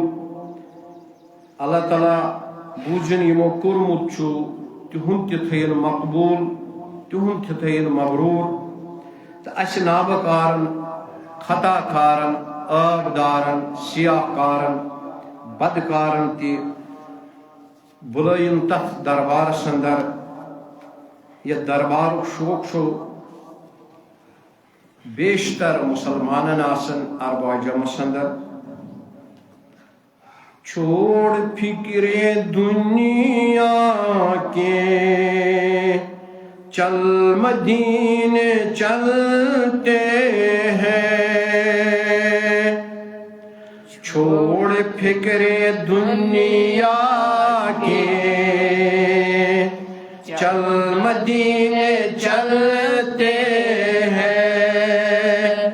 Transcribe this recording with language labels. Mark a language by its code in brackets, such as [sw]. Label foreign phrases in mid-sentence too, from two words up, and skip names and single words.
[ks] اللہ تعالیٰ بوٗزِن یِمو کوٚرمُت چھُ تِہُنٛد تہِ تھٲیِن مقبوٗل تِہُنٛد تہِ تھٲیِن مبروٗر تہٕ اَسہِ نابہٕ خطا کارن ٲبدارن سیاح کارن بدکارن تہِ بُلٲیِن تتھ دربارس اندر یتھ دربارُک شوق چھُ بیشتر مسلمانن آسن اربع جمس اندر. [ur] چھوڑ فکرے دنیا کے چل مدینے چلتے ہیں. چھوڑ فکرے دنیا کے چل مدینے چلتے ہیں.